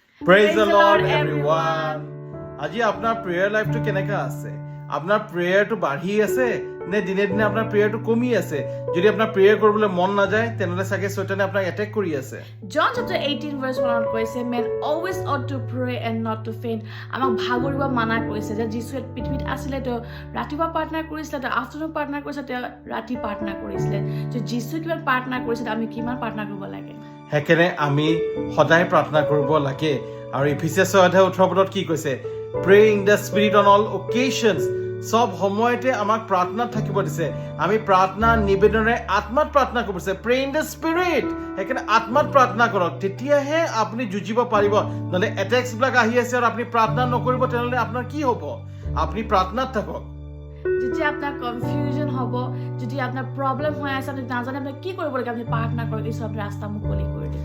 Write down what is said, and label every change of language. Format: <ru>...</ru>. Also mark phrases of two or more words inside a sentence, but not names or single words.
<en>Praise the Lord everyone.</en> <as>আজি আপোনাৰ</as> <en>prayer life</en> <as>কেনেকা আছে? আপোনাৰ প্ৰেয়াৰটো বাঢ়ি আছে নে দিনে দিনে আপোনাৰ প্ৰেয়াৰটো কমি আছে? যদি আপোনাৰ প্ৰেয়াৰ কৰিবলৈ মন নাযায় তেনেহলে চাগে শয়তানে আপোনাক এটেক কৰি আছে।</as> <en>John chapter 18 verse 1 কৈছে men always ought to pray and not to faint.</en> <as>আমাক ভাগৰিব মানা কৰিছে যে যীশুৱে পৃথিৱীত আছিলে তো ৰাতিপুৱা প্ৰাৰ্থনা কৰিছিলে তো আফটাৰনুন প্ৰাৰ্থনা কৰিছিলে তো ৰাতি প্ৰাৰ্থনা কৰিছিলে। যে যীশু কিমান প্ৰাৰ্থনা কৰিছিল আমি কিমান প্ৰাৰ্থনা কৰিব লাগে। হেকেনে আমি সদায় প্ৰাৰ্থনা কৰিব লাগে। আৰু ইফিচিয়াছ 6:18 কি কৈছে?</as> <en>Pray in the spirit on all occasions.</en> <as>সব সময়তে আমাক প্ৰাৰ্থনাত থাকিব দিছে। আমি প্ৰাৰ্থনা নিবেদনেৰে আত্মাত প্ৰাৰ্থনা কৰিব দিছে।</as> <en>Pray in the spirit.</en> <as>হেকেনে আত্মাত প্ৰাৰ্থনা কৰক, তেতিয়াহে আপুনি যুঁজিব পাৰিব। নহলে এটেক্স বিলাক আহি আছে আৰু আপুনি প্ৰাৰ্থনা নকৰিব তেনেহলে আপোনাৰ কি হ'ব? আপুনি প্ৰাৰ্থনাত থাকক। যদি আপোনাৰ কনফিউজন হ'ব, যদি আপোনাৰ প্ৰব্লেম হৈ আছে আপুনি নাজানে আপুনি কি কৰিব লাগে, আপুনি প্ৰাৰ্থনা কৰক, ঈশ্বৰ আপোনাৰ ৰাস্তা মুকলি কৰি দিব।</as>